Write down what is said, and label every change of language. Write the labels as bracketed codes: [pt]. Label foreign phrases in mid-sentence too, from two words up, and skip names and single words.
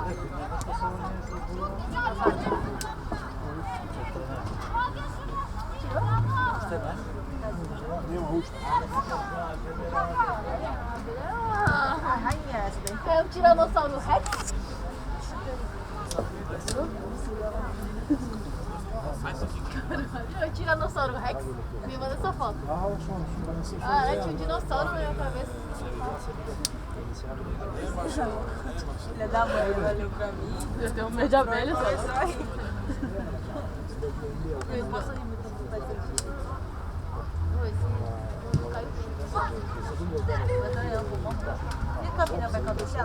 [mk] Nema ušta. [pt] É o Tiranossauro Rex? É o Tiranossauro Rex? Me manda essa foto. [mk] Ah, što, da ne se [pt] Ah, é, tinha um dinossauro na minha cabeça. Filha da mãe, olhou pra mim. Eu tenho medo de abelha, sabe? Eu posso ir muito pra fazer. E a Camila vai cabecear?